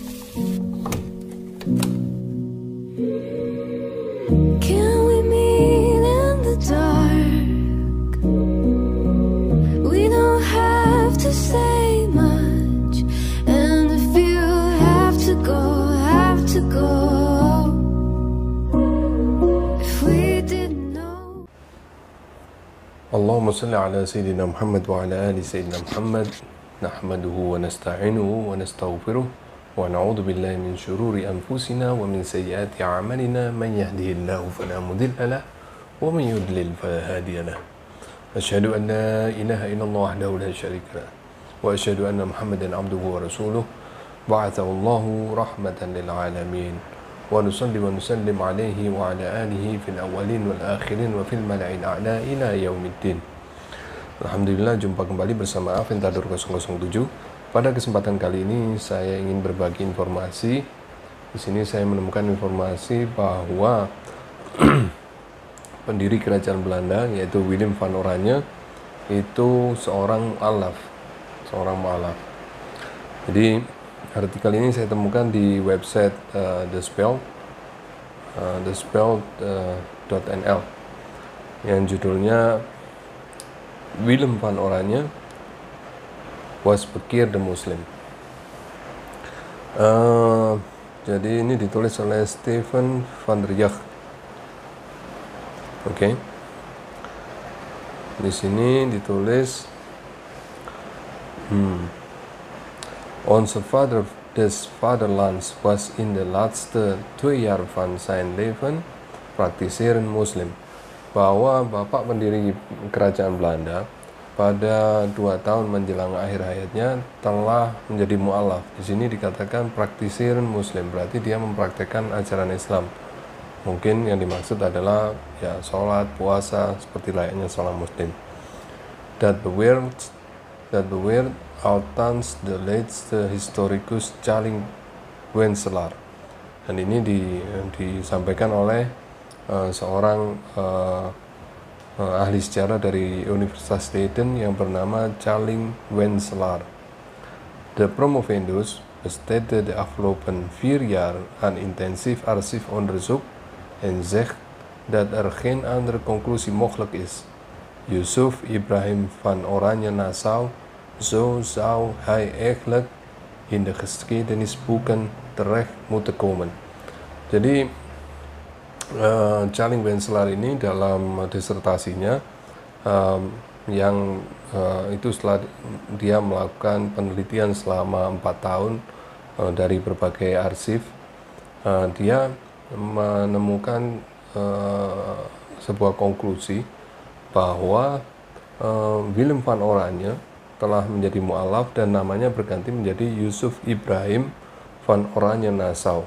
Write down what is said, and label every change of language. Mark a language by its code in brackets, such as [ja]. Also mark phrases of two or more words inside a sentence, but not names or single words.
[en] Can we meet in the dark? We don't have to say much, and if you have to go, if we didn't know. [ar] اللهم صل على سيدنا محمد وعلى آل سيدنا محمد wa ala ali Sayyidina Muhammad. نحمده ونستعينه ونستغفره ونعوذ بالله من شرور أنفسنا ومن سيئات أعمالنا من يهده الله فلا مضل له ومن يضلل فلا هادي له. أشهد أن لا إله إلا الله وحده لا شريك له وأشهد أن محمدا عبده ورسوله بعثه الله رحمة للعالمين. ونصلي ونسلم عليه وعلى آله في الأولين والآخرين وفي الملإ الأعلى إلى يوم الدين. [id] Alhamdulillah, jumpa kembali bersama Aventadur 007. Pada kesempatan kali ini saya ingin berbagi informasi. Di sini saya menemukan informasi bahwa pendiri kerajaan Belanda yaitu Willem van Oranje itu seorang mu'alaf. Jadi artikel ini saya temukan di website thespeld.nl yang judulnya Willem van Oranje [nl] was bekeerd Muslim. [id] Jadi ini ditulis oleh Steven van der Jagt. Oke. Di sini ditulis [nl] Onze vader des vaderlands was in de laatste 2 jaar van zijn leven praktiserend Muslim. [id] Bahwa bapak pendiri kerajaan Belanda pada 2 tahun menjelang akhir hayatnya telah menjadi mu'alaf. Di sini dikatakan [nl] praktiserend Muslim, [id] berarti dia mempraktekkan ajaran Islam. Mungkin yang dimaksud adalah ya sholat, puasa seperti layaknya seorang Muslim. [nl] Dat beweert althans de laatste historicus Charling Wenselaar. [id] Dan ini disampaikan oleh seorang ahli sejarah dari Universitas Leiden yang bernama Charling Wenselaar. [nl] De promovendus besteedde de afgelopen 4 jaar aan intensief archiefonderzoek en zegt dat er geen andere conclusie mogelijk is. Yusuf Ibrahim van Oranje Nassau, zo zou hij eigenlijk in de geschiedenisboeken terecht moeten komen. [id] Jadi Charling Wenselaar ini dalam disertasinya itu setelah dia melakukan penelitian selama 4 tahun dari berbagai arsip, dia menemukan sebuah konklusi bahwa Willem van Oranje telah menjadi mu'alaf dan namanya berganti menjadi Yusuf Ibrahim van Oranje Nassau.